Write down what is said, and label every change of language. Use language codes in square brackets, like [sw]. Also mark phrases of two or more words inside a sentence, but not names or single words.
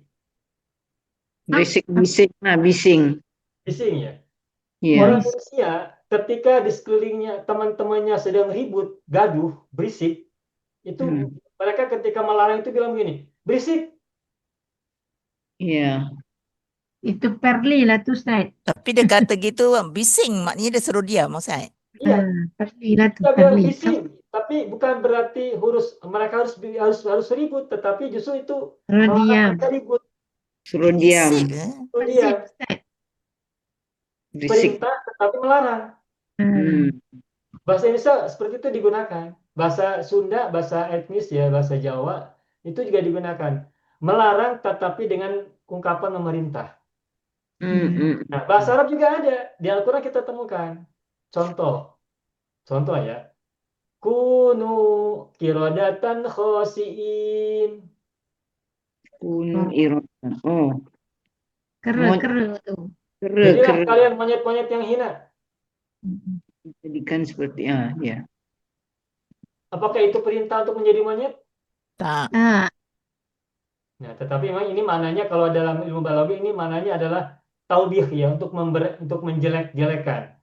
[ms] Bising. Bising ya. [id] Iya. Orang Indonesia ketika di sekelilingnya teman-temannya sedang ribut, gaduh, berisik, itu mereka ketika melarang itu bilang begini, berisik. Iya. [ms] Itu Perli lah tu, Ustaz. tapi dia kata gitu bising, maknanya dia suruh diam, Ustaz. [id] Iya, [ms] Perli lah tu, [id] kita bilang [ms] Perli. [id] bising, tapi bukan berarti mereka harus ribut, tetapi justru itu [ms] Suruh [id] melarang [ms] diam. [id] mereka ribut. [ms] Suruh diam. [id] Bisik, Itu dia [ms] Berisik, Ustaz. [id] Berisik. perintah tetapi melarang. Bahasa Indonesia seperti itu digunakan. Bahasa Sunda, bahasa etnis ya, bahasa Jawa itu juga digunakan. Melarang tetapi dengan ungkapan memerintah. Nah, bahasa Arab juga ada. Di Al-Quran kita temukan. Contoh ya. [ar] كونوا قردة خاسئين. كونوا قردة. Oh, [ms] Kera tu. [id] Jadilah kera kalian monyet-monyet yang hina. jadikan seperti ya. Apakah itu perintah untuk menjadi monyet? [ms] tak. Tak. [id] Nah, tetapi memang ini maknanya kalau dalam ilmu balaghah ini maknanya adalah taubih ya, untuk menjelek-jelekan.